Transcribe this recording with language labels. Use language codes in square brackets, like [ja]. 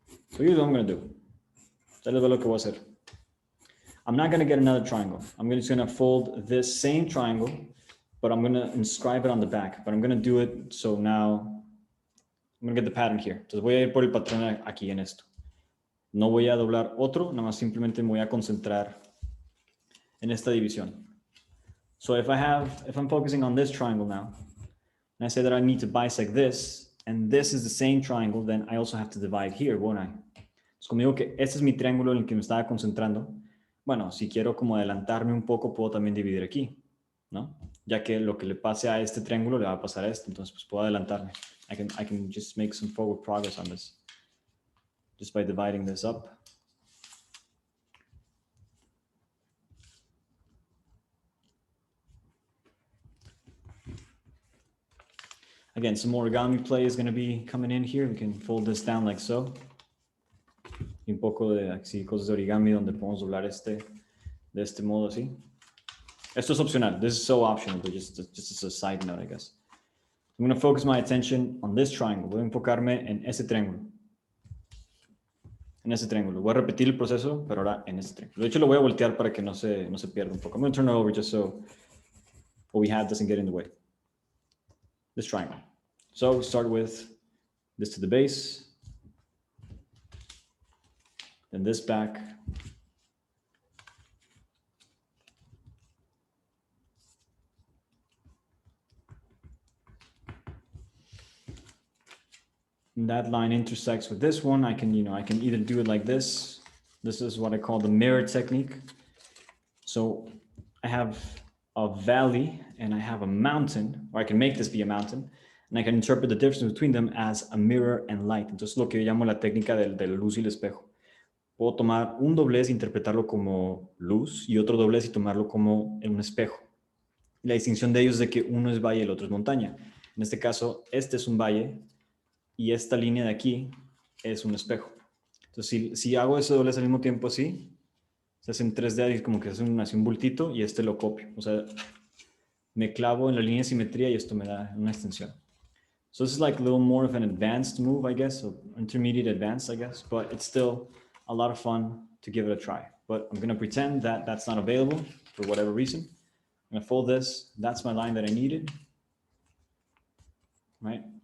[en] So here's what I'm going to do. I'm not going to get another triangle. I'm just going to fold this same triangle, but I'm going to inscribe it on the back. But I'm going to do it, so now I'm going to get the pattern here. [es] Entonces voy a ir por el patrón aquí en esto. No voy a doblar otro, nada más simplemente me voy a concentrar en esta división. [en] So if I'm focusing on this triangle now, and I say that I need to bisect this, and this is the same triangle, then I also have to divide here, won't I? [es] Entonces, como digo que este es mi triángulo en el que me estaba concentrando, bueno, si quiero como adelantarme un poco, puedo también dividir aquí, ¿no? Ya que lo que le pase a este triángulo le va a pasar a este, entonces pues puedo adelantarme. [en] I can just make some forward progress on this, just by dividing this up. Again, some origami play is going to be coming in here. We can fold this down like so. [es] Y un poco de así, cosas de origami donde podemos doblar de este modo así. Esto es opcional. [en] This is so optional, but just as a side note, I guess. I'm going to focus my attention on this triangle. [es] Voy a enfocarme en ese triángulo. En ese triángulo. Voy a repetir el proceso, pero ahora en ese triángulo. De hecho, lo voy a voltear para que no se pierda un poco. [en] I'm going to turn it over just so what we have doesn't get in the way. This triangle. So start with this to the base, then this back, and that line intersects with this one. I can either do it like this. This is what I call the mirror technique. So I have a valley and I have a mountain, or I can make this be a mountain, and I can interpret the difference between them as a mirror and light. [es] Entonces lo que yo llamo la técnica de la luz y el espejo. Puedo tomar un doblez e interpretarlo como luz y otro doblez y tomarlo como un espejo. Y la distinción de ellos es de que uno es valle y el otro es montaña. En este caso, este es un valle y esta línea de aquí es un espejo. Entonces, si hago ese doblez al mismo tiempo así, se hace en 3D y como que se hace así un bultito y este lo copio. O sea, me clavo en la línea de simetría y esto me da una extensión. [en] So this is like a little more of an advanced move, I guess, or intermediate advanced, I guess, but it's still a lot of fun to give it a try. But I'm gonna pretend that that's not available for whatever reason. I'm gonna fold this, that's my line that I needed, right?